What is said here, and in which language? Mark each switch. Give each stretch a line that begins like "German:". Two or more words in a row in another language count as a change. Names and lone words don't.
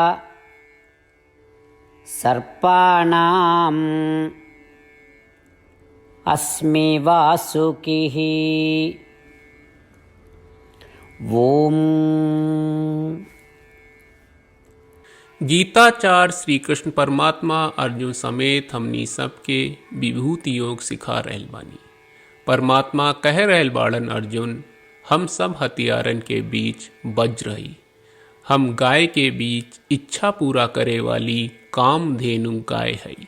Sanskrit: सर्पाणाम् अस्मि वासुकिः। ओम।
Bhojpuri: गीताचार्य श्री कृष्ण परमात्मा अर्जुन समेत हमनी सबके विभूति योग सिखा रहल बानी। परमात्मा कह रहल बाड़न, अर्जुन हम सब हथियारन के बीच वज्र हई। हम गाय के बीच इच्छा पूरा करे वाली कामधेनु गाय हई।